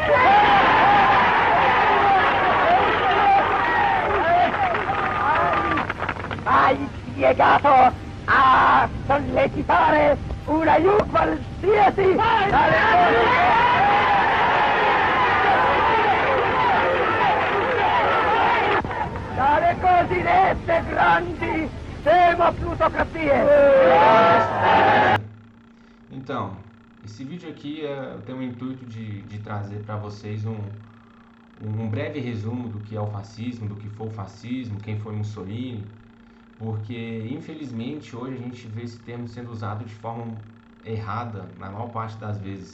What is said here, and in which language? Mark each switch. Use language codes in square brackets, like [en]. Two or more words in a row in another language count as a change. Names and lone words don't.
[it] mai piegato a sollecitare un aiuto qualsiasi dalle cosiddette grandi democrazie. [pt] Então, esse vídeo aqui tem o intuito de trazer para vocês um breve resumo do que é o fascismo, do que foi o fascismo, quem foi Mussolini, porque infelizmente hoje a gente vê esse termo sendo usado de forma errada na maior parte das vezes.